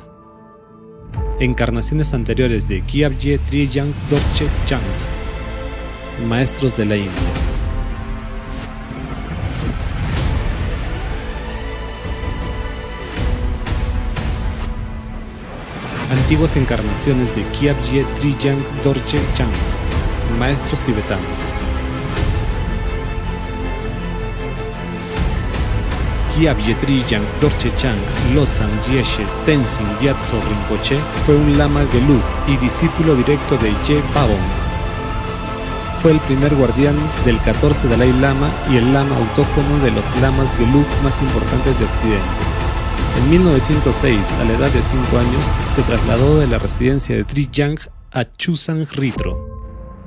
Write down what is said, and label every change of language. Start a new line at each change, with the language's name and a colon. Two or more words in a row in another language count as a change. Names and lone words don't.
Spanish: Encarnaciones anteriores de Kyabje Triyang Dorje Chang, maestros de la India. Antiguas encarnaciones de Kyabje Triyang Dorje Chang, maestros tibetanos. Kyabje Triyang Dorje Chang Losang Gyeshe Tenzin Gyatso Rinpoche fue un lama gelug y discípulo directo de Ye Pabong. Fue el primer guardián del 14 Dalai Lama y el lama autóctono de los lamas gelug más importantes de Occidente. En 1906, a la edad de 5 años, se trasladó de la residencia de Triyang a Chusan Ritro.